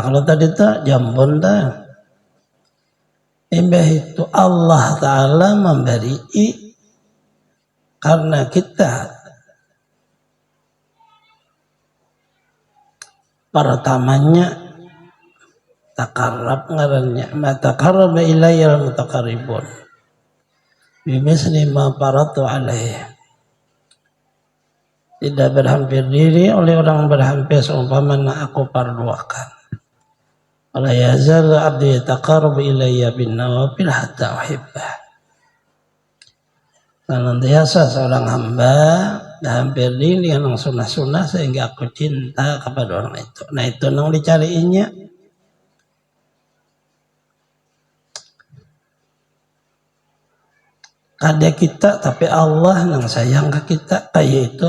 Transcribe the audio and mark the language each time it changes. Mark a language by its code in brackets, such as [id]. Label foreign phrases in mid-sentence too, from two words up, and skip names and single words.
[bjn] Kalau tadi tuh jambon tuh imbah itu Allah Ta'ala memberi karena kita pertamanya takarrab ngarannya [ar] ما تقرب إليّ المتقربون بمثل ما افترضت عليه. [ms] Tidak berhampir diri oleh orang berhampir seumpama aku parduakan. [ar] ولا يزال عبدي يتقرب إليّ بالنوافل حتى أحبه. [ms] Senantiasa seorang hamba hampir diri dengan sunnah-sunnah sehingga aku cinta kepada orang itu. [bjn] Nah itu nang dicariinnya. Kada kita tapi Allah nang sayang ke kita kayak itu.